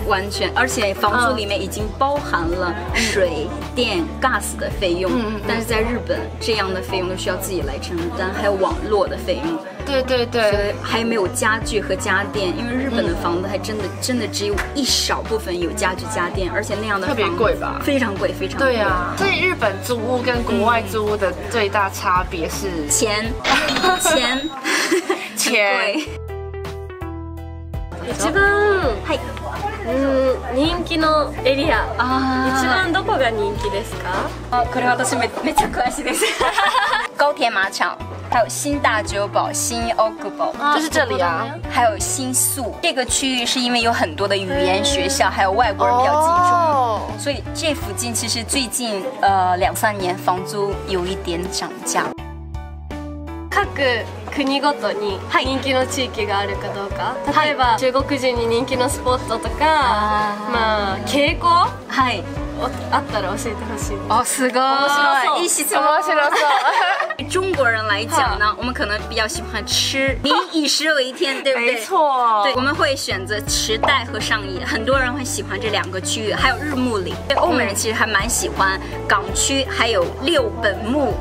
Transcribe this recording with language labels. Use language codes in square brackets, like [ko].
[zh] 完全，而且房租里面已经包含了水电、gas 的费用，但是在日本这样的费用都需要自己来承担，还有网络的费用，对对对，还没有家具和家电，因为日本的房子还真的只有一少部分有家具家电，而且那样的特别贵吧，非常贵非常贵。对啊，所以日本租屋跟国外租屋的最大差别是钱。 [ja] 一番人気のエリア、一番どこが人気ですか？これ私めっちゃ詳しいです。 [zh] 高田马场，还有新大久保、新大久保，就是这里啊，还有新宿。这个区域是因为有很多的语言学校，还有外国人比较集中，所以这附近其实最近2-3年房租有一点涨价。 [ja] 各国ごとに人気の地域があるかどうか、例えば中国人に人気のスポットとか、まあ傾向あったら教えてほしい。哦，すごい，いい質問。面白そう。 [zh] 中国人来讲呢，我们可能比较喜欢吃，以食为天，对不对？没错，对，我们会选择池袋和上野，很多人会喜欢这2个区域，还有日暮里。对，欧美人其实还蛮喜欢港区，还有六本木。